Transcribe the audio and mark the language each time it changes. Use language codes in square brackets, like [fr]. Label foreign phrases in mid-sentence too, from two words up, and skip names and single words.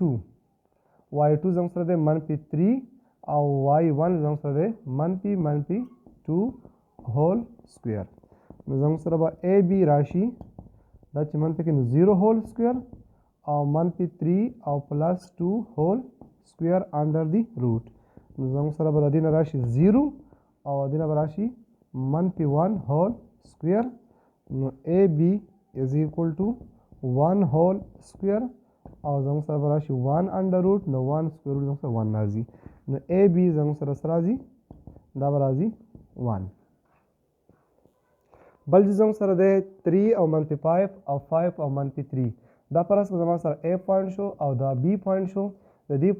[ps] زموږ سره دی -3 او y1 زموږ سره دی -2 [en] whole square [ps] نو زموږ سره به a b راشي دا چې منفي کې نو 0 [en] whole square [ps] او -3 او +2 هول سکویر [en] under the root [ps] نو زموږ سره به د دې نه راشي 0 او د دې نه به راشي -1 [en] whole square [ps] نو [en] a b is equal to 1 whole square [ps] او زموږ سره به راشي 1 [en] under root [ps] نو 1 [en] square root [ps] زموږ سره 1 راځي نو a b زموږ سره څه راځي دا به راځي 1 بل چې زموږ سره دی 3 او -5 او 5 او -3 دا پرس زما سره a پوینټ شو او دا b پوینټ شو د دې